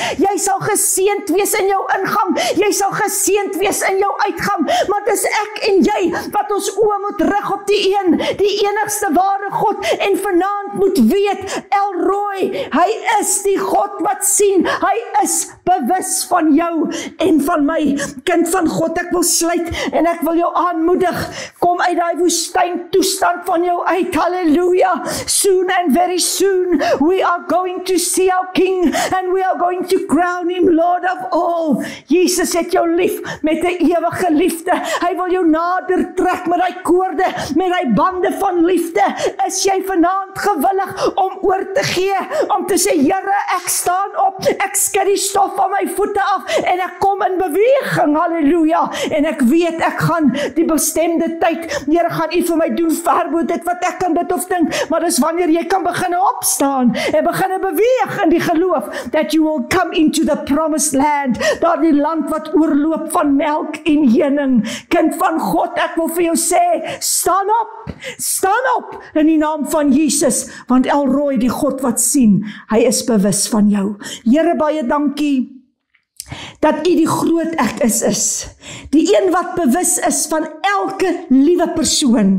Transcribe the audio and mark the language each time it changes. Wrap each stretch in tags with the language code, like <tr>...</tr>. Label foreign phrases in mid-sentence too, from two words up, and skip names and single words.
<af>Jy sal geseënd wees in jou ingang, jy sal geseënd wees in jou uitgang, maar dis ek en jy wat ons oë moet rig op die een, die enigste ware God, en vanaand moet weet, El Roi, hy is die God wat sien, hy is bewus van jou en van my. Kind van God, ek wil sluit, en ek wil jou aanmoedig, kom uit die woestyn toestand van jou uit, halleluja.</af> <en>Soon and very soon we are going to see our King, and we are going to crown him Lord of all.</en> <af>Jesus het jou lief met 'n ewige liefde. Hy wil jou nader trek met hy koorde, met hy bande van liefde. Is jy vanaand gewillig om oor te gee, om te sê, Here, ek staan op, ek skud die stof van my voete af, en ek kom in beweging, halleluja, en ek weet, ek gaan die bestemde tyd, Here, gaan U vir my doen ver bo dit wat ek kan bid of dink, maar dis wanneer jy kan begin opstaan, en begin beweeg in die geloof,</af> <en>that you will come into the promised land,</en> <af>daar die land wat oorloop van melk en honing. Kind van God, ek wil vir jou sê, staan op in die naam van Jesus, want El Roi, die God wat sien, hy is bewus van jou. Here, baie dankie dat U die groot ek is, die een wat bewus is van elke liewe persoon.</af>